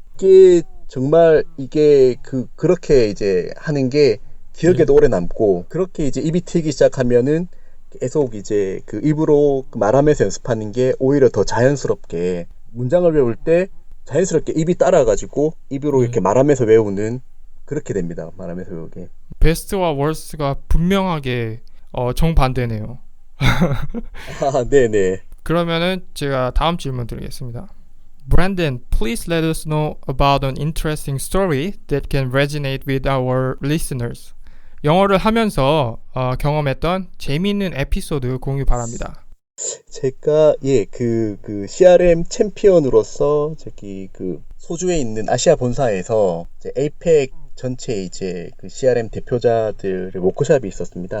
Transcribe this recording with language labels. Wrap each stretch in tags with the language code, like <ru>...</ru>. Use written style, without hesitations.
<ko>이게 정말 그렇게 이제 하는 게 기억에도 오래 남고 그렇게 이제 입이 트이기 시작하면은 계속 이제 입으로 말하면서 연습하는 게 오히려 더 자연스럽게 문장을 외울 때 자연스럽게 입이 따라가지고 입으로 이렇게 말하면서 외우는 그렇게 됩니다. 말하면서 외우게. 베스트와 월스트가 분명하게 정반대네요. 네네. 그러면은 제가 다음 질문 드리겠습니다.</ko> <en>Brandon, please let us know about an interesting story that can resonate with our listeners.</en> <ko>영어를 하면서 경험했던 재미있는 에피소드 공유 바랍니다. 제가 그 CRM 챔피언으로서 저기 그 소주에 있는 아시아 본사에서 이제 에이펙 전체 이제 그 CRM 대표자들의 워크숍이 있었습니다.</ko>